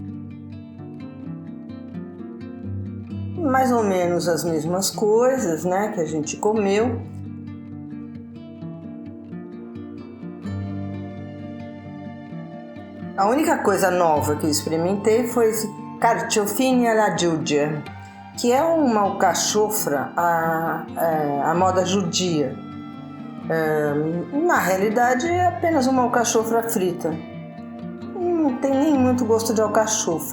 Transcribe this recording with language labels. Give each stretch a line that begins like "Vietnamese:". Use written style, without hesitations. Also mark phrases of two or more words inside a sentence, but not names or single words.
Portuguese: Mais ou menos as mesmas coisas, né, que a gente comeu. A única coisa nova que eu experimentei foi esse
Italian: carciofini alla Giudia,
Portuguese: que é uma alcachofra à moda judia. Na realidade é apenas uma alcachofra frita. Não tem nem muito gosto de alcachofra.